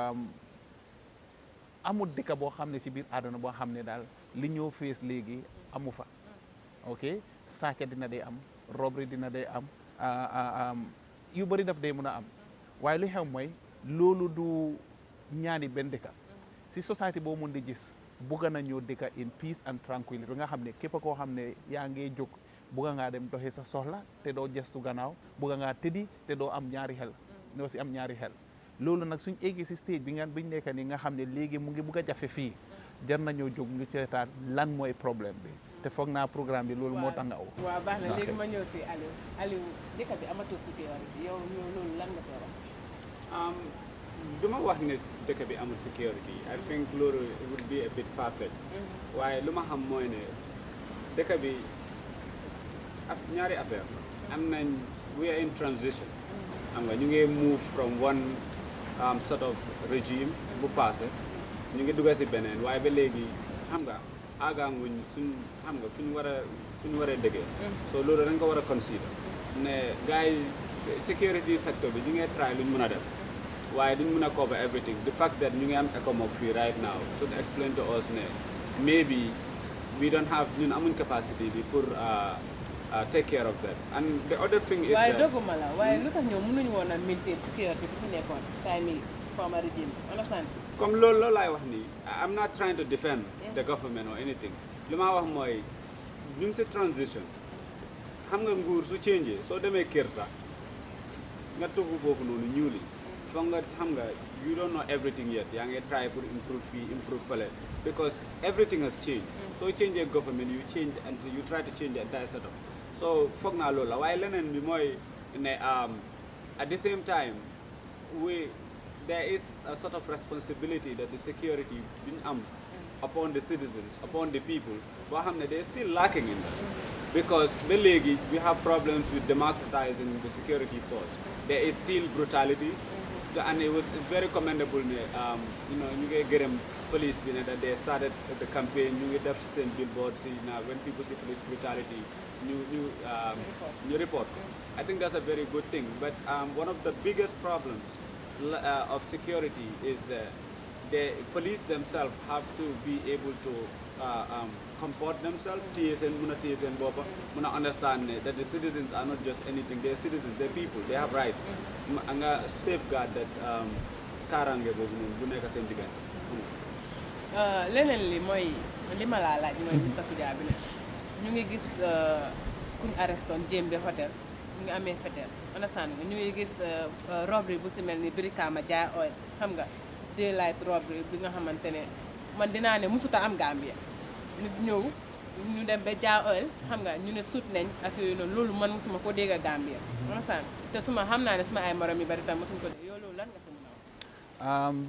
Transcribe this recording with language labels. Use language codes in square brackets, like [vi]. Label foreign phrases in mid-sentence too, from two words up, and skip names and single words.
[wo] amul dëkk boo xam ne si biir àdduna boo xam ne daal li ñoo fees léegi amu fa ok sàcc dina day am robbery dina day am yu bëri daf day mën a am waaye lu xew mooy loolu du ñaani benn dëkk si société boo mun di gis bugga nañoo dëkk [en] in peace and tranquillity [wo] ba nga xam ne képp koo xam ne yaa ngee jóg bugga ngaa dem doxee sa soxla te doo gestu gannaaw bugga ngaa tëddi te doo am ñaari xel doo si am ñaari xel loolu nag suñ eggee si stage bi biñ nekk ni nga xam ne léegi mu ngi bugg a jafe fii jar nañoo jóg ñu seetaan lan mooy problème bi te foog naa programme bi loolu moo tax nga aw. waaw baax na léegi ma ñëw si Aliou dëkk bi amatul sécurité yow loolu lan nga see wax. du ma wax ne dëkk bi amul sécurité [en] I think [wo] loolu [en] it would be a bit far-fetched [wo] waaye lu ma xam mooy ne dëkk bi ñaari affaire am nañ we [en] are in transition [wo] xam nga ñu ngi [en] move from one sort of régime [wo] bu passé ñu ngi dugg si beneen waaye ba léegi xam nga àggaanguñ suñ xam nga fu ñu war a déggee so loolu dañ ko war a consider ne gars yi [en] security sector [wo] bi ñu ngi try luñ mën a def waaye duñ mën a [en] cover everything the fact that [wo] ñu ngi am ECOMOG fii [en] right now should explain to us [wo] ne [en] maybe we don't have [wo] ñun amuñ capacity bi pour [en] take care of that and the other thing is [wo] waaye dogguma la waaye lu tax ñoom mënuñu woon a maintain sécurité bi fi nekkoon time yi [en] former régime [wo] understand comme loolu laay wax nii [en] I'm not trying to defend the government or anything [wo] li ma wax mooy ñu ngi si transition xam nga nguur su changé soo demee kër sax nga tugg foofu noonu ñuuli foog nga xam nga [en] you don't know everything yet [wo] yaa ngi [en] try pour improve fii improve fële because everything has changed [wo] soo changé [en] government you change and you try to change the entire setup so [wo] foog naa loolu la waaye leneen bi mooy ne [en] at the same time there is a sort of responsibility that the security being upon the citizens, upon the people, but they're still lacking in that. Because we have problems with democratizing the security force. There is still brutalities, and it's very commendable you know [wo] ñu ngi gërëm police bi ne [en] that they started the campaign [wo] ñu ngi def seen billboards [en] now when people see police brutality you report. I think that's a very good thing, but one of the biggest problems of security is that the police themselves have to be able to comport themselves, understand that the citizens are not just anything, they're citizens, they're people, they have rights. And safeguard that [wo] karange bobu non bu nek sen digante. Leneen li mooy li ma laa laaj mooy Mr Kujabi ne ñu ngi gis kuñ arreston Jembe Hotel ñu ngi amee fetel understand nga ñu ngi gis robbery bu si mel ni Brikama Jaay Oil xam nga [en] daylight robbery [wo] bi nga xamante ne man dinaa ne musuta am Gambia nit ñëw ñu dem ba Jaay Oil xam nga ñu ne sut nañ ak yooyu noonu loolu man musuma ko dégg a Gambia understand te suma xam naa ne suma ay morom yu bari tam musuñ ko dégg yow loolu lan nga si mën a wax